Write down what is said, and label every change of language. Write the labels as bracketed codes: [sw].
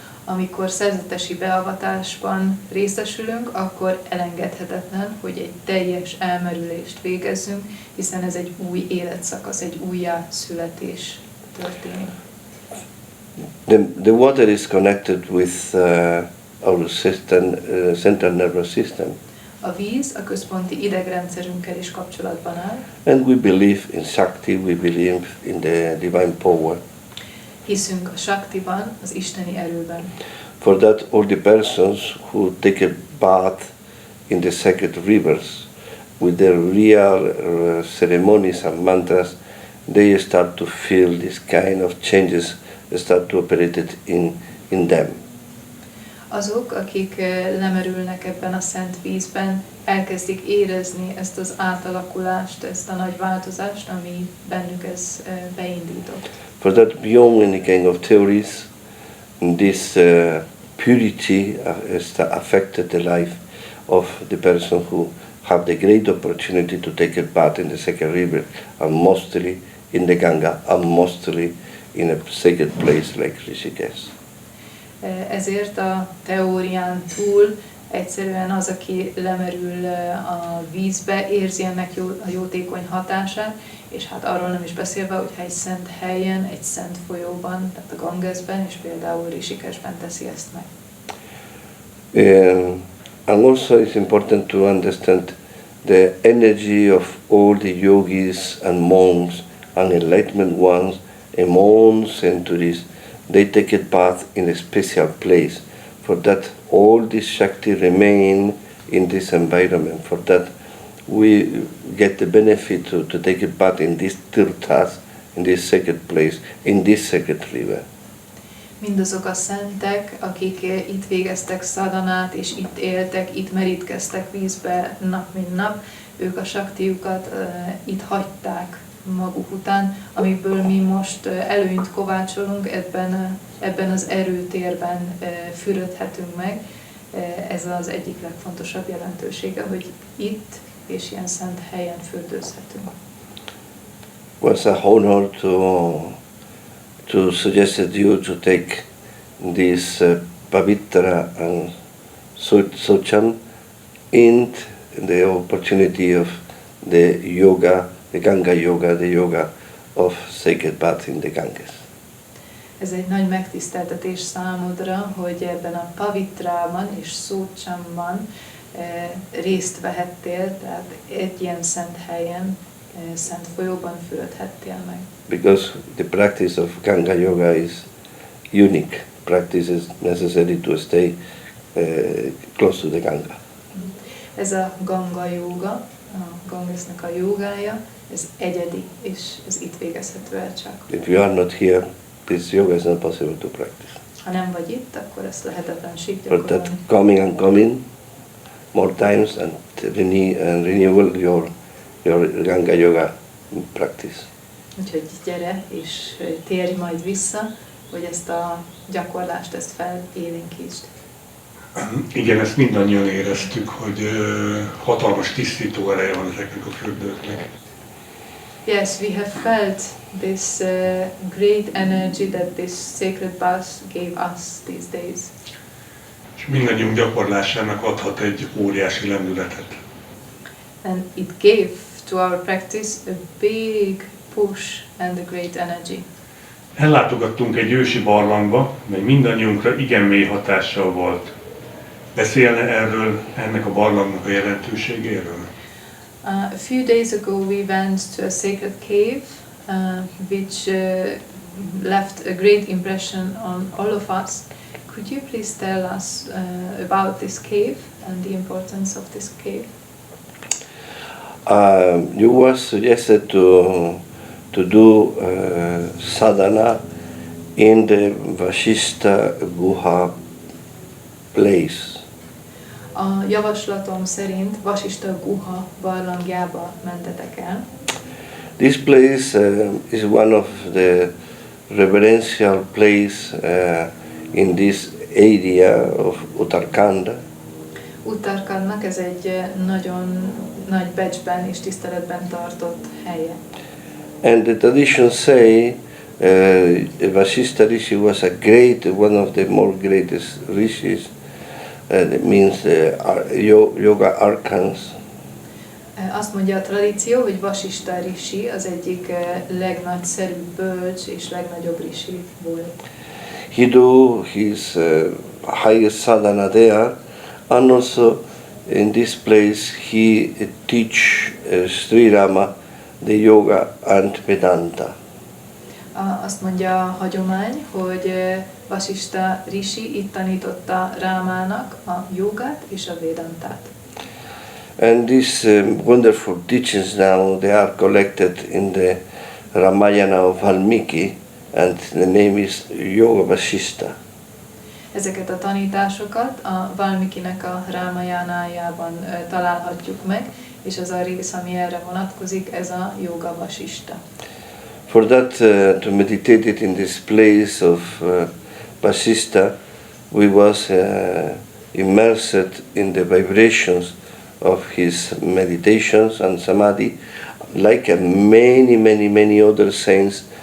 [hu] amikor szerzetesi beavatásban részesülünk, akkor elengedhetetlen, hogy egy teljes elmerülést végezzünk, hiszen ez egy új életszakasz, egy újjászületés történik. [en] The water is connected with our system, central nervous system. [hu] A víz a központi idegrendszerünkkel is kapcsolatban áll. [en] And we believe in Shakti, we believe in the divine power. [hu] Hiszünk a Shaktiban, az isteni erőben. [en] For that, all the persons who take a bath in the sacred rivers with their real ceremonies and mantras, they start to feel this kind of changes start to operate in them. [hu] Azok, akik lemerülnek ebben a szent vízben, elkezdik érezni ezt az átalakulást, ezt a nagy változást, ami bennük ez beindított. [en] For that, beyond any kind of theories, this purity affected the life of the person who have the great opportunity to take a bath in the sacred river, and mostly in the Ganga, and mostly in a sacred place like Rishikesh. [hu] Ezért a teórián túl egyszerűen az, aki lemerül a vízbe, érzi ennek a jótékony hatását, és hát arról nem is beszélve, hogyha egy szent helyen, egy szent folyóban, tehát a Gangesben, és például Rishikeshben teszi ezt meg. [en] And also it's important to understand the energy of all the yogis and monks and enlightenment ones among centuries. They take a bath in a special place. For that, all this Shakti remain in this environment. For that, we get the benefit to take a bath in this tirthas, in this sacred place, in this sacred river. [hu] Mindazok a szentek, akik itt végeztek szadanát, és itt éltek, itt merítkeztek vízbe nap mint nap, ők a saktiukat itt hagyták maguk után, amiből mi most előnyt kovácsolunk, ebben az erőtérben fürödhetünk meg. Ez az egyik legfontosabb jelentősége, hogy itt és ilyen szent helyen fürdőzhetünk. [en] Was a honor to suggest you to take this pavitra and socham in the opportunity of the yoga, the Ganga yoga, the yoga of sacred bath in the Ganges. [hu] Ez egy nagy megtiszteltetés számodra, hogy ebben a pavitrában és szócsamban részt vehettél, tehát egy ilyen szent helyen, szent folyóban fürödhettél meg. [en] Because the practice of Ganga yoga is unique. Practice is necessary to stay close to the Ganga. [hu] Ez a Ganga yoga, a Gangesnek a jogája, ez egyedi, és ez itt végezhető el csak. [en] If you are not here, this yoga is not possible to practice. [hu] Ha nem vagy itt, akkor ezt lehetetlenség [en] But that [hu] gyakorolni. [en] coming and coming more times and renewal your Ganga yoga practice. [hu] Úgyhogy gyere, és térj majd vissza, hogy ezt a gyakorlást, ezt felélénkítsd. Igen, ezt mindannyian éreztük, hogy hatalmas tisztító ereje van ezeknek a fürdőknek. [en] Yes, we have felt this great energy that this sacred bath gave us these days. [hu] És mindannyiunk gyakorlásának adhat egy óriási lendületet. [en] And it gave to our practice a big push and a great energy. [hu] Ellátogattunk egy ősi barlangba, mely mindannyiunkra igen mély hatással volt. Beszélne erről, ennek a barlangnak a jelentőségéről? [en] A few days ago we went to a sacred cave which left a great impression on all of us. Could you please tell us about this cave and the importance of this cave? You was suggested to do sadhana in the Vashishta Guha place. [hu] A javaslatom szerint Vasista Guha barlangjába mentetek el. [en] This place is one of the reverential place in this area of Uttarakhand. [hu] Uttarakhandnak ez egy nagyon nagy becsben és tiszteletben tartott helye. [en] And the traditions say Vasista Rishi was a great, one of the more greatest rishis. It means yoga archons. [hu] Azt mondja a tradíció, hogy Vasista Rishi az egyik legnagyszerűbb bölcs és legnagyobb rishi volt. [en] He do his highest sadhana there, and also in this place he teach Sri Rama the yoga and Vedanta. [hu] Azt mondja a hagyomány, hogy Vasista Rishi itt tanította Rámának a jogát és a Vedantát. [en] And these wonderful teachings now, they are collected in the Ramayana of Valmiki, and the name is Yoga Vasista. [hu] Ezeket a tanításokat a Valmikinek a Rámajánájában találhatjuk meg, és az a rész, ami erre vonatkozik, ez a Yoga Vasista. [en] For that, to meditate it in this place of Vasista, we was immersed in the vibrations of his meditations and samadhi, like many other saints.